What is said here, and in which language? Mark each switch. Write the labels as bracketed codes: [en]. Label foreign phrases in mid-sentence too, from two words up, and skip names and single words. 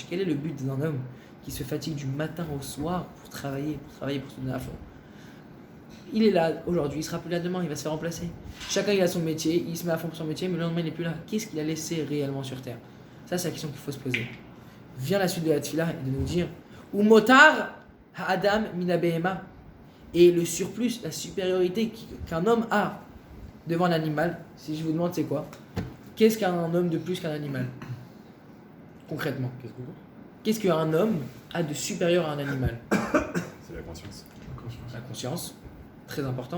[fr] Quel est le but d'un homme qui se fatigue du matin au soir pour travailler, pour se donner à fond? Il est là aujourd'hui, il sera plus là demain, il va se faire remplacer. Chacun il a son métier, il se met à fond pour son métier, mais le lendemain il n'est plus là. Qu'est-ce qu'il a laissé réellement sur terre? Ça, c'est la question qu'il faut se poser. Vient la suite de la tefila et de nous dire [he] ומותר האדם מן הבהמה. [fr] Et le surplus, la supériorité qu'un homme a devant un animal, si je vous demande c'est quoi? Qu'est-ce qu'un homme de plus qu'un animal? Concrètement. Qu'est-ce qu'un homme a de supérieur à un animal? C'est la conscience. La conscience, très important.